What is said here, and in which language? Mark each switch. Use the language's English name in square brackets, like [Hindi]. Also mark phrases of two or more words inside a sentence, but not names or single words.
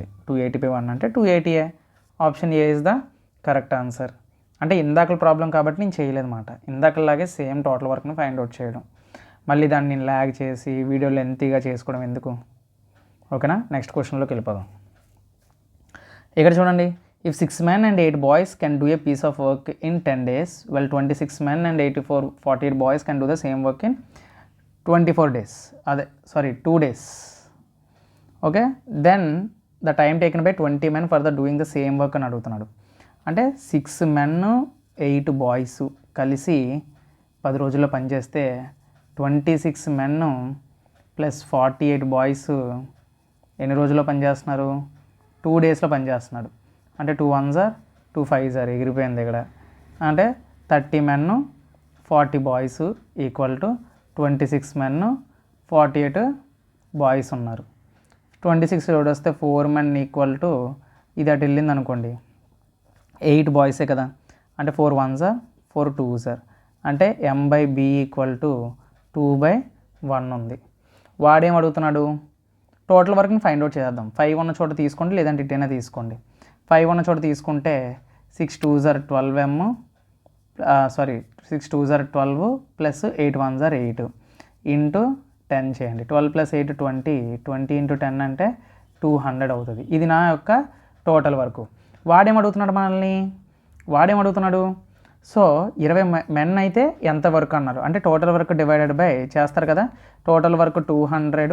[English] 280/1 అంటే 280. option A is the correct answer. [Telugu] అంటే ఇందాకల ప్రాబ్లం కాబట్టి నేను చేయలేదన్నమాట. ఇందాకలాగే [English] same total work-ni find out [Telugu] చేయడం, మళ్ళీ దాన్ని నేను ల్యాగ్ చేసి వీడియో లెంతీగా చేసుకోవడం ఎందుకు. ఓకేనా. [English] next question-loki [Telugu] వెళ్ళిపోదాం. ఇక్కడ చూడండి, [English] ఇఫ్ 6 men and 8 boys can do a piece of work in 10 days, well 26 men and 48 boys can do the same work in 24 days. 2 days. okay, then the time taken by 20 men for the doing the same work [Telugu] అని అడుగుతున్నాడు. అంటే [English] 6 men 8 boys [Telugu] కలిసి 10 రోజుల్లో పనిచేస్తే [English] 26 men plus 48 boys [Telugu] ఎన్ని రోజుల్లో పనిచేస్తున్నారు 2 daysలో పనిచేస్తున్నాడు. అంటే 2 1s 2 5s ఎగిరిపోయింది ఇక్కడ. అంటే [English] 30 men 40 boys equal to 26 men 48 boys [Telugu] ఉన్నారు. 26 లోడ్ వస్తే [English] 4 men equal to [Telugu] ఇది అటు వెళ్ళింది అనుకోండి 8 boys కదా, అంటే 4 1s 4 2s అంటే [English] m/b equal to 2/1 [Telugu] ఉంది. వాడేం అడుగుతున్నాడు, [English] total work-ni find out [Telugu] చేద్దాం. 5 ఉన్న చోట తీసుకోండి, లేదంటే ఇటైనా తీసుకోండి. 5 ఉన్న చోట తీసుకుంటే 6 2s 12m 6 2s 12 ప్లస్ 8 1s 8 ఇంటూ 10 చేయండి. 12 ప్లస్ 8 20 ఇంటూ 10 అంటే 200 అవుతుంది. ఇది నా యొక్క టోటల్ వర్క్. వాడేమడుగుతున్నాడు సో 20 men అయితే ఎంత వర్క్ అన్నారు, అంటే [English] total work divided by [Telugu] చేస్తారు కదా, [English] total work 200.